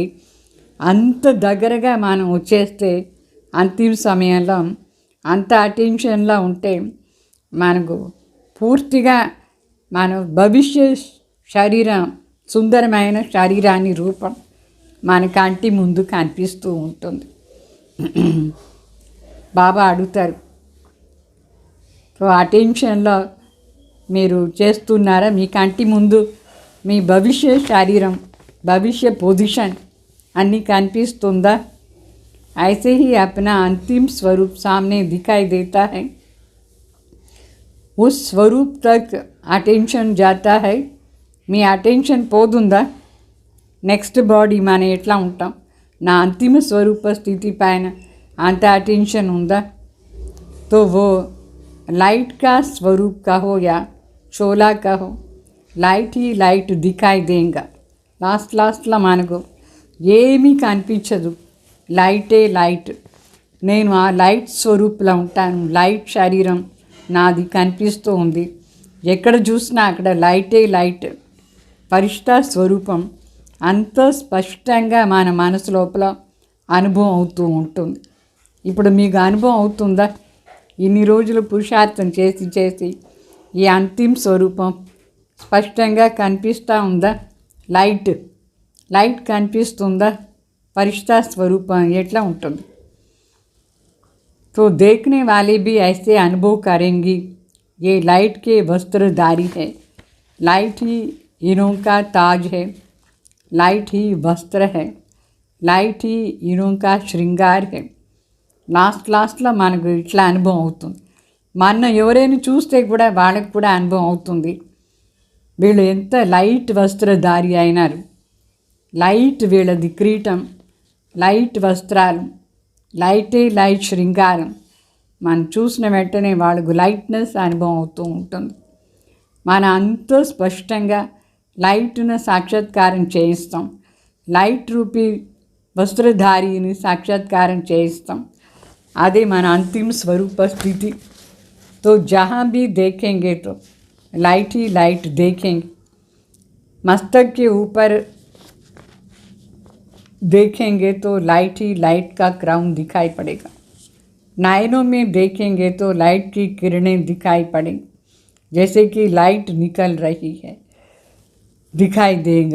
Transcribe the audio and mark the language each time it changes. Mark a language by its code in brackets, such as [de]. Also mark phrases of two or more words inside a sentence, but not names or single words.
[te] అంత దగ్గరగా మనం వచ్చేస్తే అంతిమ సమయంలో అంత అటెన్షన్లో ఉంటే మనకు పూర్తిగా మన భవిష్య శరీరం సుందరమైన శరీరాన్ని రూపం మన కంటి ముందు కనిపిస్తూ ఉంటుంది. బాబా అడుగుతారు, అటెన్షన్లో మీరు చేస్తున్నారా, మీ కంటి ముందు మీ భవిష్య శరీరం భవిష్య పొజిషన్ అన్నీ కనిపిస్తుందా? [hi] ऐसे ही अपना अंतिम स्वरूप सामने दिखाई देता है, उस स्वरूप तक अटेंशन जाता है. [te] మీ అటెన్షన్ పోతుందా? [en] next body [te] మనం ఎట్లా ఉంటాం, నా అంతిమ స్వరూప స్థితి పైన అంత అటెన్షన్ ఉందా? [hi] तो वो लाइट का स्वरूप कहो या शोला कहो, लाइट ही लाइट दिखाई देगा. [te] లాస్ట్లో మనకు ఏమీ కనిపించదు, లైటే లైట్. నేను ఆ లైట్ స్వరూపులో ఉంటాను, లైట్ శరీరం నాది కనిపిస్తూ ఉంది. ఎక్కడ చూసినా అక్కడ లైటే లైట్, పరిష్ట స్వరూపం అంత స్పష్టంగా మన మనసు లోపల అనుభవం అవుతూ ఉంటుంది. ఇప్పుడు మీకు అనుభవం అవుతుందా? ఇన్ని రోజులు పురుషార్థం చేసి ఈ అంతిమ స్వరూపం స్పష్టంగా కనిపిస్తూ ఉందా? లైట్ కనిపిస్తుందా? పరిష్ట స్వరూపం ఎట్లా ఉంటుంది? [hi] तो देखने वाले भी ऐसे अनुभव करेंगी, ये लाइट के वस्त्रधारी है, लाइट ही इनों का ताज है, लाइट ही वस्त्र है, लाइट ही इनों का श्रृंगार है. [te] లాస్ట్లో మనకు ఇట్లా అనుభవం అవుతుంది. మన ఎవరైనా చూస్తే కూడా వాళ్ళకి కూడా అనుభవం అవుతుంది, వీళ్ళు ఎంత లైట్ వస్త్రధారి అయినారు. లైట్ వీళ్ళది కిరీటం, లైట్ వస్త్రాలు, లైటే లైట్ శృంగారం. మనం చూసిన వెంటనే వాళ్ళకు లైట్నెస్ అనుభవం అవుతూ ఉంటుంది. మన అంత స్పష్టంగా లైట్ను సాక్షాత్కారం చేయిస్తాం, లైట్ రూపీ వస్త్రధారిని సాక్షాత్కారం చేయిస్తాం. అదే మన అంతిమ స్వరూప స్థితి. [hi] तो जहाँ भी देखेंगे तो लाइट ही लाइट देखेंगे. मस्तक के ऊपर देखेंगे तो लाइट ही लाइट का क्राउन दिखाई पड़ेगा. नयनों में देखेंगे तो लाइट की किरणें दिखाई पड़ेंगी, जैसे कि लाइट निकल रही है, दिखाई देगा.